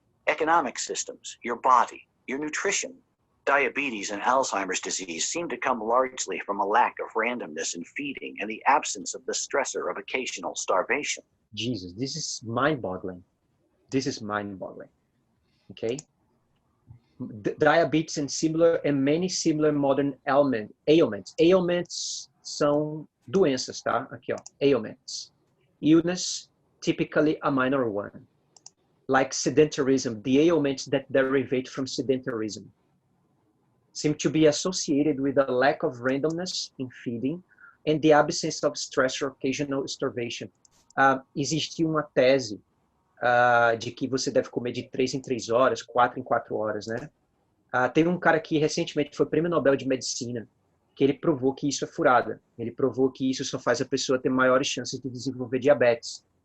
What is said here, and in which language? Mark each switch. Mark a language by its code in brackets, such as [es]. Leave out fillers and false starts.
[en] Economic systems, your body, your nutrition. Diabetes and Alzheimer's disease seem to come largely from a lack of randomness in feeding and the absence of the stressor of occasional starvation. Jesus, this is mind-boggling. This is mind-boggling. Okay? Diabetes and many similar modern ailments. [pt] Ailments são doenças, tá? Aqui, ó. Ailments. [en] Illness, typically a minor one. Like sedentarism, the ailments that derivate from sedentarism seem to be associated with a lack of randomness in feeding and the absence of stress or occasional starvation. [pt] Existe uma tese de que você deve comer de 3 em 3 horas, 4 em 4 horas, né? Tem um cara que recentemente foi prêmio Nobel de Medicina, que ele provou que isso é furada. Ele provou que isso só faz a pessoa ter maiores chances de desenvolver diabetes.